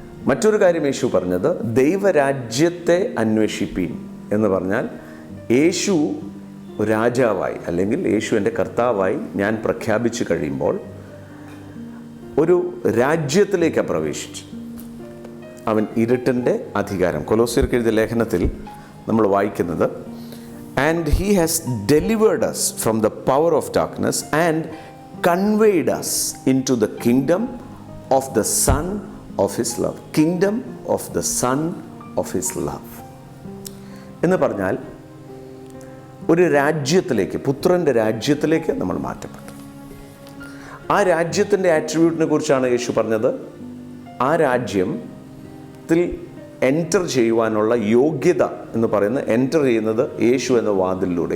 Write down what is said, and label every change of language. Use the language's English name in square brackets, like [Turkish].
[Malayalam] മറ്റൊരു കാര്യം യേശു പറഞ്ഞത്, ദൈവരാജ്യത്തെ അന്വേഷിപ്പീൻ എന്ന് പറഞ്ഞാൽ യേശു രാജാവായി അല്ലെങ്കിൽ യേശു എൻ്റെ കർത്താവായി ഞാൻ പ്രഖ്യാപിച്ചു കഴിയുമ്പോൾ ഒരു രാജ്യത്തിലേക്ക് പ്രവേശിച്ചു. അവൻ ഇരുട്ടിൻ്റെ അധികാരം. കൊലോസ്യർക്ക് എഴുതിയ ലേഖനത്തിൽ നമ്മൾ വായിക്കുന്നത്, [English] And he has delivered us from the power of darkness and conveyed us into the kingdom of the Son of his love. Kingdom of the Son of his love. [Malayalam] എന്ന് പറഞ്ഞാൽ ഒരു രാജ്യത്തിലേക്ക്, പുത്രൻ്റെ രാജ്യത്തിലേക്ക് നമ്മൾ മാറ്റപ്പെട്ടു. ആ രാജ്യത്തിൻ്റെ ആട്രിബ്യൂട്ടിനെ കുറിച്ചാണ് യേശു പറഞ്ഞത്. ആ രാജ്യത്തിൽ എൻറ്റർ ചെയ്യുവാനുള്ള യോഗ്യത എന്ന് പറയുന്നത്, എൻറ്റർ ചെയ്യുന്നത് യേശു എന്ന വാതിലിലൂടെ.